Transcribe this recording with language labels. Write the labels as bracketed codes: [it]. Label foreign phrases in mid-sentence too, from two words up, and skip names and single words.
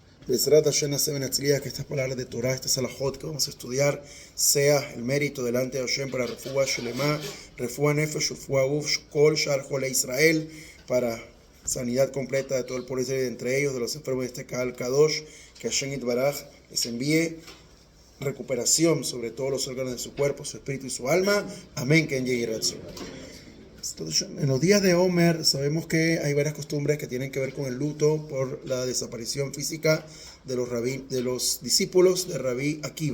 [he] בעזרת השם השם נצליח, [es] que estas palabras de Torah, estas alajot que vamos a estudiar, sea el mérito delante de Hashem para [he] רפואה שלמה, רפואת נפש, רפואת גוף, כל שאר חולי ישראל, [es] para sanidad completa de todo el pueblo de Israel, entre ellos de los enfermos de este [he] קהל קדוש, [es] que Hashem Itbaraj les envíe recuperación sobre todos los órganos de su cuerpo, su espíritu y su alma. Amén. Que en los días de Omer sabemos que hay varias costumbres que tienen que ver con el luto por la desaparición física de los discípulos de Rabí Akiva.